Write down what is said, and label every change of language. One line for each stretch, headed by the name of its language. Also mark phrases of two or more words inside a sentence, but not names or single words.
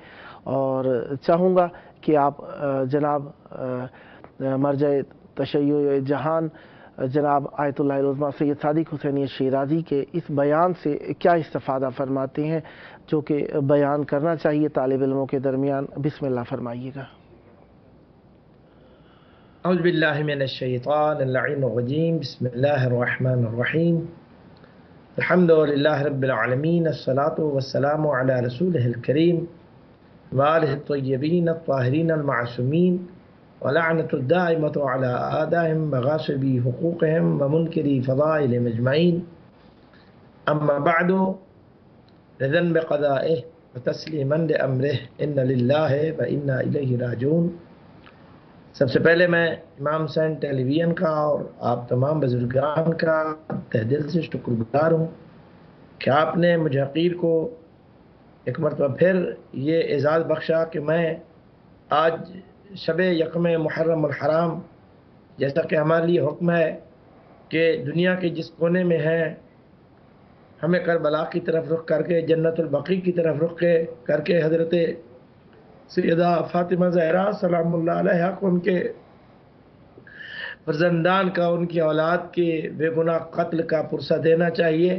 Urdu: اور چاہوں گا کہ آپ جناب مرز تشیع جہان جناب آیت اللہ عظمیٰ سید صادق حسینی شیرازی کے اس بیان سے کیا استفادہ فرماتے ہیں جو کہ بیان کرنا چاہیے طالب علموں کے درمیان. بسم اللہ فرمائیے گا.
Arabic: أعوذ بالله من الشيطان الرجيم. بسم الله الرحمن الرحيم. الحمد لله رب العالمين. الصلاة والسلام على رسوله الكريم وآله الطيبين الطاهرين المعصومين واللعنة الدائمة على أعدائهم غاصبي حقوقهم ومنكري فضائلهم أجمعين. أما بعد رضا بقضائه وتسليما لأمره إنا لله وإنا إليه راجعون.
Urdu: سب سے پہلے میں امام حسین ٹیلی ویژن کا اور آپ تمام بزرگان کا تہہ دل سے شکرگزار ہوں کہ آپ نے مجھے حقیر کو ایک مرتبہ پھر یہ اعزاز بخشا کہ میں آج شب یکم
Arabic: محرم الحرام,
Urdu: جیسا کہ ہمارے لیے حکم ہے کہ دنیا کے جس کونے میں ہے ہمیں کربلا کی طرف رخ کرکے، جنت البقیع کی طرف رخ کرکے حضرت سیدہ فاطمہ زہرا
Arabic: سلام الله عليها
Urdu: کو ان کے فرزندان کا، ان کی اولاد کے بے گناہ قتل کا پرسہ دینا چاہیے.